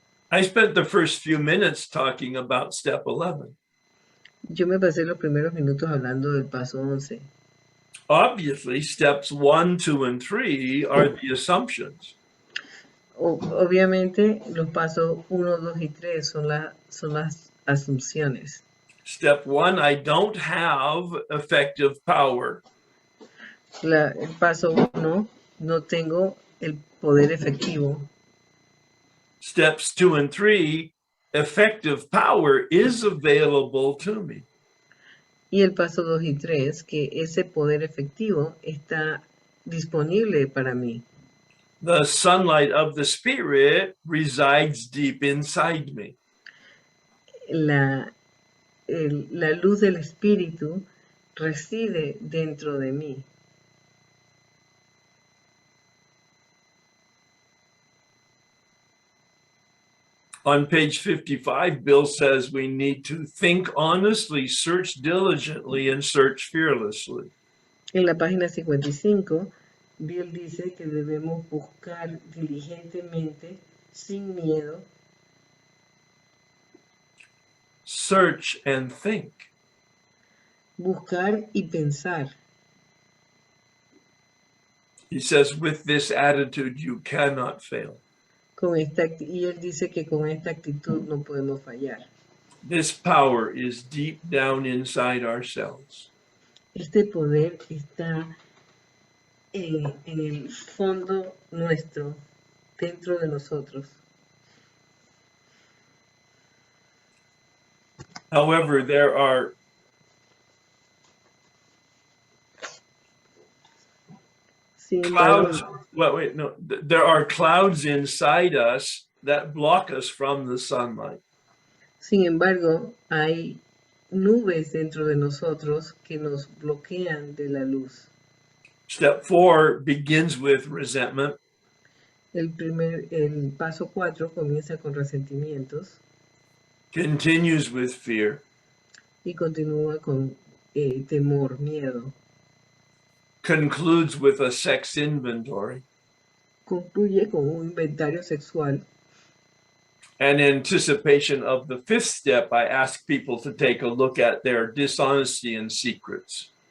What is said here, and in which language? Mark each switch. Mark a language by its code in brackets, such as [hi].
[en] I spent the first few minutes talking about step 11. [es] Yo me pasé los primeros minutos hablando del paso 11. [en] Obviously, steps 1, 2, and 3 are the assumptions. [es] Obviamente, los pasos 1, 2 y 3 son las asunciones. [en] Step 1, I don't have effective power. [es] El paso 1, no tengo el poder efectivo. [en] Steps 2 and 3, effective power is available to me. [es] Y el paso 2 y 3, que ese poder efectivo está disponible para mí. [en] The sunlight of the Spirit resides deep inside me. [es] La luz del Espíritu reside dentro de mí. [en] On page 55, Bill says we need to think honestly, search diligently, and search fearlessly. [es] En la página 55, Bill dice que debemos buscar diligentemente, sin miedo. [en] Search and think. [es] Buscar y pensar. [en] He says, with this attitude, you cannot fail. [es] Y él dice que con esta actitud no podemos fallar. [en] This power is deep down inside ourselves. [es] Este poder está en el fondo nuestro, dentro de nosotros. [en] However, there are clouds. There are clouds inside us that block us from the sunlight. [es] Sin embargo, hay nubes dentro de nosotros que nos bloquean de la luz. [en] Step 4 begins with resentment. [es] El paso 4 comienza con resentimientos. [en] Continues with fear. [es] Y continúa con temor, miedo. [en] Concludes with a sex inventory. [es] Concluye con un inventario sexual. [en] And in anticipation of the 5th step, I ask people to take a look at their dishonesty and secrets.